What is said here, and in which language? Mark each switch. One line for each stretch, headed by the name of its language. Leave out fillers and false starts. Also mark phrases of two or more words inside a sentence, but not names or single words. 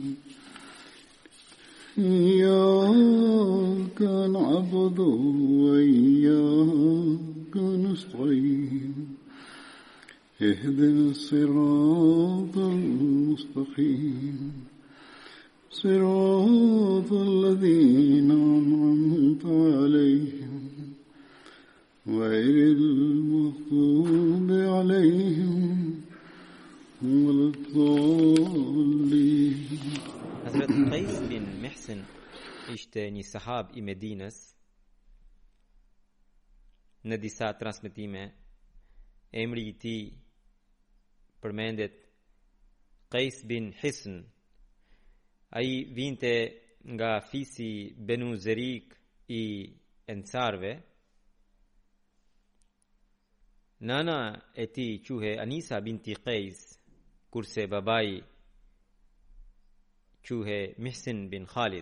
Arabic: إياك نعبد وإياك نستعين اهدنا الصراط المستقيم صراط الذين أنعمت عليهم غير المغضوب عليهم ولا الضالين.
Albanian: Hazret Qais bin Mihsin ishte një sahab I Medinës. Në disa transmetime emri I tij përmendet Qais bin Hisn. Ai vinte nga fisi Benu Zerik I Ensarve Nana e tij quhej Anisa binti Qais, kurse babai quhej Mihsin bin Khalid.